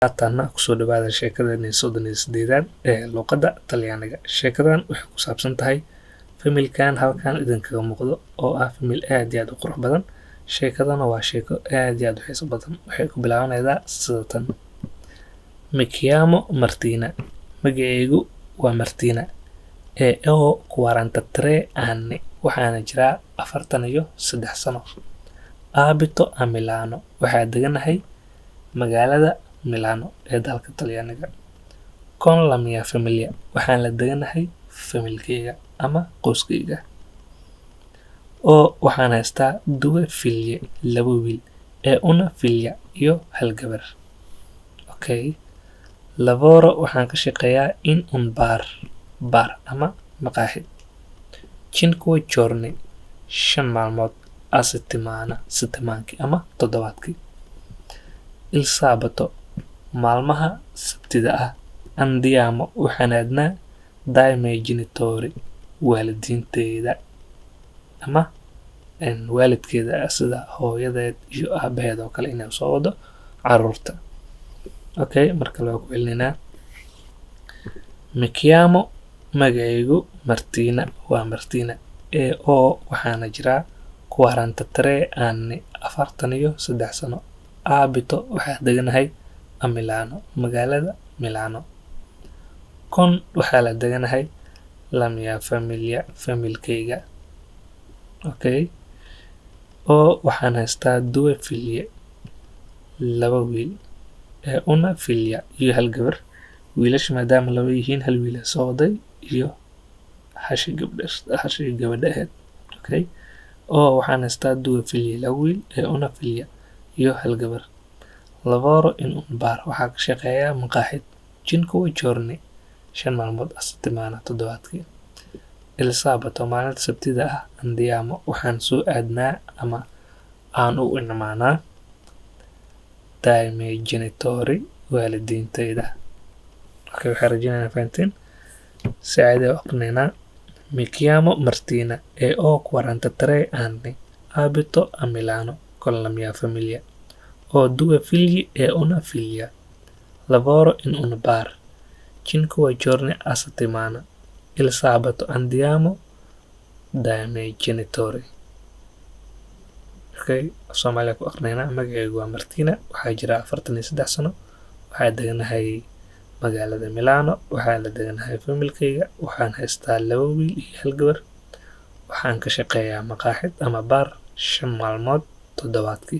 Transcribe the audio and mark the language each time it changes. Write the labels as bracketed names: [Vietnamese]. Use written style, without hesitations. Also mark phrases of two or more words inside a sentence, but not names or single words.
[Somali] Haatana kusoo dhawaada sheekadani 38 ee luqadda Talyaaniga. Sheekadan waxay ku saabsan tahay familkan halkan idinkaga muuqdo oo ah famil aad iyo aad u qurux badan. Sheekadana waa sheeko aad iyo aad u xiiso badan. Waxay ku bilaabanaysaa sida tan. [Italian] Mi chiamo Martina. [Somali] Magacaygu waa Martina. [Italian] Ho 43 anni. [Somali] Waxaana jiraa 43 sano. [Italian] Abito a Milano. [Somali] Waxaa deganahay magaalada Milano ee dalka Talyaaniga. [Italian] Con la mia familia. [Somali] Waxaan la deganahay familkayga ama qoyskayga. Oo waxaan haystaa 2 figlie, 2 wiil, [Italian] una figlia [Somali] iyo hal gabar. Okay. Lavoro waxaan ka shaqeeyaa [Italian] in un bar [Somali] ama maqaaxid. 5 giorni 5 maalmood a settimaankii ama toddobaadkii. [Italian] Il sabato [Somali] maalmaha sabtida ah andiamo waxaan aadnaa [Italian] dai miei genitori [Somali] waalidiinteyda ama waalidkeeda sida hooyadeed iyo aabaheed oo kale inay soo wado caruurta. Okay, marka loo ku celinaa. [Italian] Mi chiamo [Somali] magacaygu Martina waa Martina. Oo waxaana jiraa 43 anni 43 sano. Abito waxaa deganahay a Milano magaalada Milano. Con waxaa la deganahay [Italian] la mia familia [Somali] familkayga. Okay. Oo waxaan haystaa 2 figlie, 2 wiil, [Italian] una figlia [Somali] iyo hal gabar. Wiilasha maadaama 2 yihiin hal wiil soo waday iyo hashi gabadha ahayd. Okay. Oo waxaan haystaa 2 figlie, 2 wiil, [Italian] una figlia [Somali] iyo hal gabar. [Italian] Lavoro in un bar [Somali] waxaa ka shaqeeyaa maqaaxid. 5 giorni 5 maalmood [Italian] a settimana [Somali] toddobaadkii. [Italian] Il sabato [Somali] maalinta sabtida ah andiamo waxaan soo aadnaa ama aan u imaanaa [Italian] dai miei genitori [Somali] waalidiinteyda. Okay, waxaan rajaynayaa fahanteen. Saacadee aqrinaynaa. [Italian] Mi chiamo Martina. Ho 43 anni. Abito a Milano con la mia famiglia. Ho 2 figli e una figlia. Lavoro in un bar. 5 giorni a settimana. Il sabato andiamo dai miei genitori. [Somali] Okay, Soomaaliya ku aqrinaynaa. Magacaygu waa Martina. Waxaa jira 43 sano. Waxaa deganahay magaalada Milano. Waxaa la deganahay familkayga. Waxaan haystaa 2 wiil iyo hal gabar. Waxaan ka shaqeeyaa maqaaxid ama bar 5 maalmood toddobaadkii.